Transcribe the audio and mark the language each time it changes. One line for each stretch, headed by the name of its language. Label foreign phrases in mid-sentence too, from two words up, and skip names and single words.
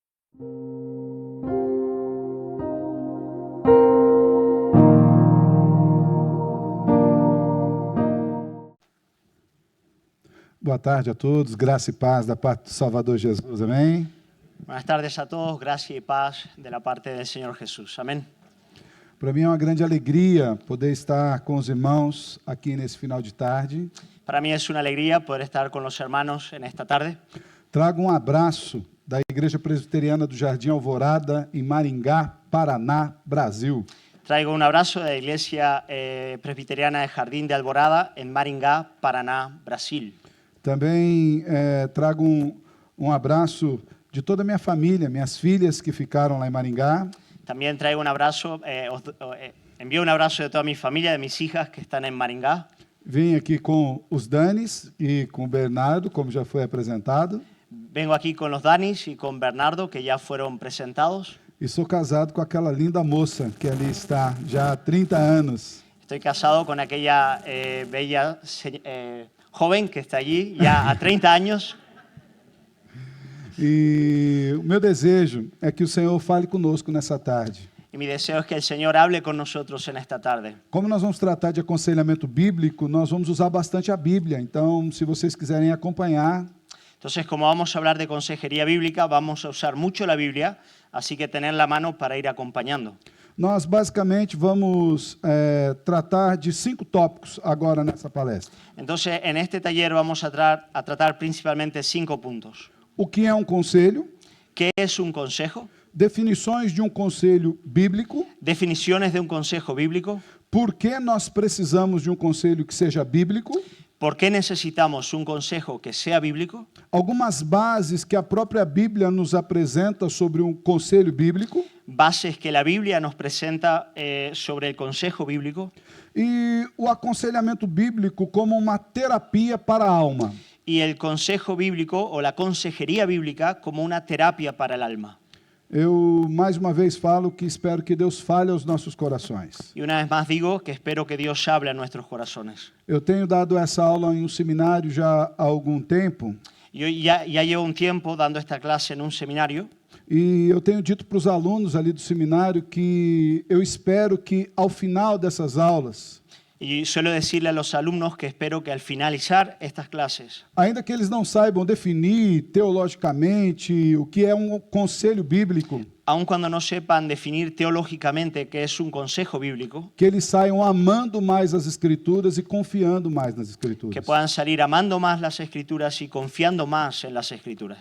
Portuguese: Boa tarde a todos, graça e paz da parte do Salvador Jesus, amém?
Spanish: Buenas tardes a todos, gracia y paz de la parte del Señor Jesús. Amén.
Portuguese: Para mim é uma grande alegria poder estar com os irmãos aqui nesse final de tarde.
Spanish: Para mí es una alegría poder estar con los hermanos en esta tarde.
Portuguese: Trago um abraço da Igreja Presbiteriana do Jardim Alvorada, em Maringá, Paraná, Brasil.
Spanish: Traigo un abrazo de la Iglesia Presbiteriana de Jardín de Alvorada en Maringá, Paraná, Brasil.
Portuguese: Também trago um abraço de toda a minha família, minhas filhas que ficaram lá em Maringá.
Spanish: También traigo un abrazo, envío un abrazo de toda mi familia, de mis hijas que están en Maringá.
Portuguese: Vim aqui com os Danis e com o Bernardo, como já foi apresentado.
Spanish: Vengo aquí con los Danis y con Bernardo, que ya fueron presentados.
Portuguese: E sou casado com aquela linda moça que ali está já há 30 anos.
Spanish: Estoy casado con aquella bella joven que está allí ya a 30 años.
Portuguese: E o meu desejo é que o Senhor fale conosco nessa tarde.
Spanish: Y mi deseo es que el Señor hable con nosotros en esta tarde.
Portuguese: Como nós vamos tratar de aconselhamento bíblico, nós vamos usar bastante a Bíblia. Então, se vocês quiserem acompanhar,
Spanish: Entonces, como vamos a hablar de consejería bíblica, vamos a usar mucho la Biblia, así que tener la mano para ir acompañando.
Portuguese: nós basicamente vamos tratar de 5 tópicos agora nessa palestra.
Spanish: Entonces, en este taller vamos a tratar principalmente 5 puntos.
Portuguese: O que é um conselho?
Spanish: ¿Qué es un consejo?
Portuguese: Definições de um conselho bíblico.
Spanish: Definiciones de un consejo bíblico.
Portuguese: Por que nós precisamos de um conselho que seja bíblico?
Spanish: ¿Por qué necesitamos un consejo que sea bíblico?
Portuguese: Algumas bases que a própria Bíblia nos apresenta sobre um conselho bíblico.
Spanish: Bases que la Biblia nos presenta sobre el consejo bíblico.
Portuguese: E o aconselhamento bíblico como uma terapia para a alma.
Spanish: Y el consejo bíblico o la consejería bíblica como una terapia para el alma.
Portuguese: Eu, mais uma vez, falo que espero que Deus fale aos nossos corações.
Spanish: Y una vez más digo que espero que Dios hable a nuestros corazones.
Portuguese: Eu tenho dado essa aula em um seminário já há algum tempo.
Spanish: Yo ya llevo un tiempo dando esta clase en un seminario.
Portuguese: E eu tenho dito para os alunos ali do seminário que eu espero que, ao final dessas aulas,
Spanish: Y suelo decirle a los alumnos que espero que al finalizar estas clases,
Portuguese: ainda que eles não saibam definir teologicamente o que é um conselho bíblico,
Spanish: aun cuando no sepan definir teológicamente qué es un consejo bíblico,
Portuguese: que eles saiam amando mais as Escrituras e confiando mais nas Escrituras.
Spanish: que puedan salir amando más las Escrituras y confiando más en las Escrituras.